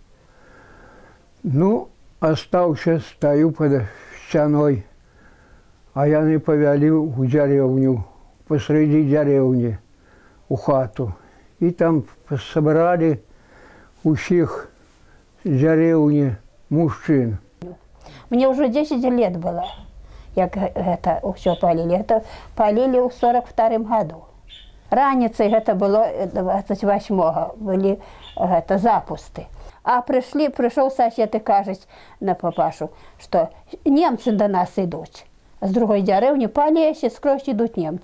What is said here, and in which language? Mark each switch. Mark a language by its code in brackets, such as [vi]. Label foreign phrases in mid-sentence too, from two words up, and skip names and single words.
[ru] Ну, остался, стою под стеной, а я не повели в деревню, посреди деревни, у хату. И там собрали у всех деревни мужчин. Мне уже 10 лет было. [be] як гэта ўсё палілі. Гэта палілі ў 42-м году. Раніцай гэта было 28-го, былі гэта запусты. А прыйшоў сосед і кажуць на папашу, што немцы да нас ідуць. З другой дзярэўні па лесе скрозь ідуць немцы.